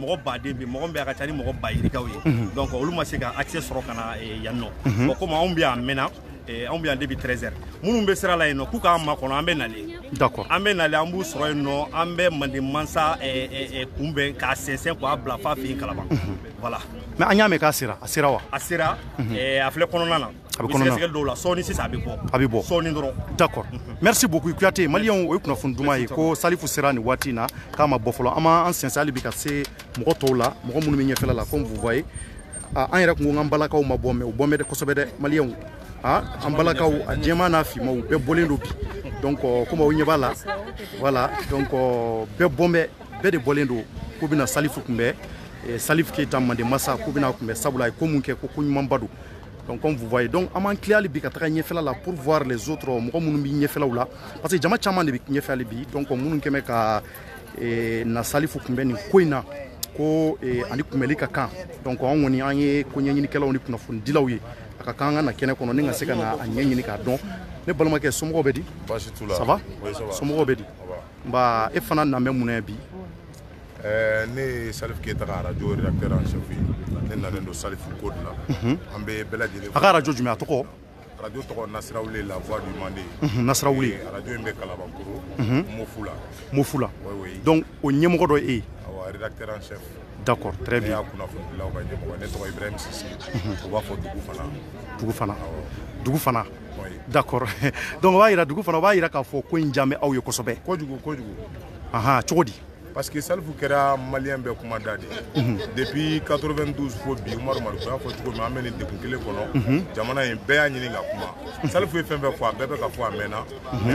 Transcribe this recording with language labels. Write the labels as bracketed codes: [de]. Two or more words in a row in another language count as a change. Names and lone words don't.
[bm] mɔgɔ baden bɛ mɔgɔ bɛ a ka ca ni mɔgɔ ba yirikaw ye donc olu ma se ka accès sɔrɔ ka na yan nɔ bon komi anw bɛ yan mɛnna anw bɛ yan depuis 13h minnu bɛ sira la yen nɔ k'u k'an makɔnɔ an bɛ nalen [fr] d'accord [bm] an bɛ nalen an b'u sɔrɔ yen nɔ an bɛ manden mansa kunbɛn k'a sɛnsɛn k'a bila f'a fɛ yen kalaban voilà mais an y'a mɛn k'a sera a sera wa a sera a filɛ kɔnɔna na a bɛ kɔnɔna na sɛgɛsɛgɛli dɔw la sɔɔni sisan a bɛ bɔ sɔɔni dɔrɔn [fr] d'accord merci beaucoup [bm] Kuyate maliyɛnw o ye kunnafoni duman ye ko salifu sera nin waati in na k'a ma bɔ fɔlɔ an b'an sɛnsɛn hali bi ka se mɔgɔ tɔw la mɔgɔ minnu bɛ ɲɛfɛla la [fr] comme vous voyez [bm] an yɛrɛ kun ko k'an balakaw ma bɔ mais u bɔn bɛ kosɛbɛ dɛ maliyɛnw an balakaw a jɛman n'a fimaw u bɛɛ bɔlen don bi [fr] donc comme [bm] aw ɲɛ b'a la [fr] voilà donc [bm] bɛɛ bɔn bɛɛ de bɔlen don k'u bɛna salifu kunbɛn Salif Keita mande massa k'u bɛna kunbɛn sabula a ye ko mun kɛ ko ɲumanba don [fr] donc comme vous voyez donc [bm] an b'an tilen hali bi ka taga ɲɛfɛla la [fr] pour voir les autres [bm] mɔgɔ minnu bɛ ɲɛfɛlaw la [fr] parce que [bm] jama caman de bɛ ɲɛfɛ hali bi donc minnu kɛmɛ ka na salifu kunbɛn nin ko in na ko ani kunbɛli ka kan donc an kɔni an ye ko ɲɛɲinikɛlaw ni kunnafonidilaw ye a ka kan an ka na kɛnɛ kɔnɔ ni ka se ka na a ɲɛɲini k'a dɔn ne balimakɛ somɔgɔw bɛ di [fr] ça va [bm] somɔgɔw bɛ di nba e fana na bɛ mun na bi ne ye Salif Keita ka radio [fr] rédacteur en chef [bm] ne nalen don Salifu ko de la an bɛ bɛɛ lajɛlen a ka radio jumɛn a tɔgɔ radio tɔgɔ Nasira Wule [fr] la voix du Mandé [bm] Nasira Wule radio in bɛ Kalabankoro Mofula donc o ɲɛmɔgɔ dɔ ye e ye [fr] rédacteur en chef d'accord très bien [bm] ne y'a kunnafonidilaw ka ɲɛmɔgɔ ne tɔgɔ Ibrahim Sisi o b'a fɔ Dugu Fana [fr] d'accord donc [bm] o b'a yira Dugu Fana o b'a yira k'a fɔ ko in diya bɛ aw ye kosɛbɛ kojugu cogo di [fr] parce que [bm] Salifu kɛra maliyɛn bɛɛ kuma da de depuis 92 fo bi Umaru Mariko y'a fɔ cogo min an bɛ nin degun kelen kɔnɔ jamana in bɛɛ y'a ɲini ka kuma Salifu ye fɛn fɛn fɔ a bɛɛ bɛ ka fɔ a mɛnna mais